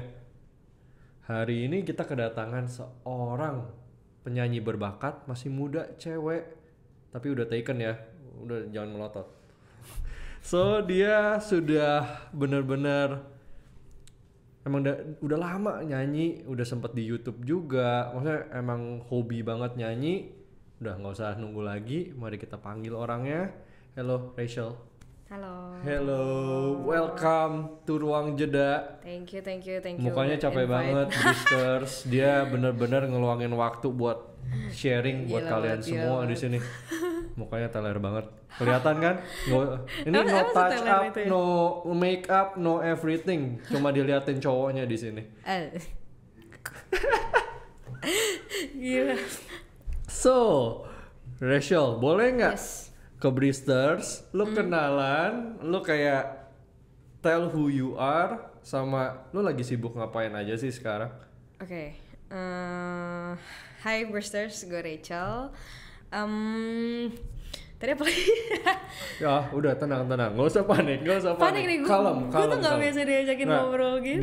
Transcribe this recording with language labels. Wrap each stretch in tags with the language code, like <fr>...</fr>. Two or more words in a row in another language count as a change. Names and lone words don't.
<id>Hari ini kita kedatangan seorang penyanyi berbakat, masih muda, cewek, tapi udah taken ya, udah jangan melotot. So, dia sudah benar-benar emang udah lama nyanyi, udah sempet di YouTube juga. Maksudnya emang hobi banget nyanyi. Udah nggak usah nunggu lagi, mari kita panggil orangnya.</id> <en>Hello Rachel.</en> <id>Halo.</id> <en>Hello, welcome to Ruang Jeda. Thank you.</en> <id>Mukanya capek banget, Bristers. Dia bener-bener ngeluangin waktu buat sharing buat kalian semua di sini. Mukanya teler banget. Kelihatan kan? Ini</id> <en>no touch up,</en> <id>ya?</id> <en>No make up, no everything.</en> <id>Cuma diliatin cowoknya di sini. Gila. So, Rachel, boleh nggak ke Bristers, lu kenalan, lu kayak</id> <en>tell who you are,</en> <id>sama lu lagi sibuk ngapain aja sih sekarang? Oke. Hi Bristers, gue Rachel. Tadi apa lagi? Ya udah tenang, nggak usah panik. Panik nih, gue tuh nggak biasa diajakin ngobrol gitu.</id>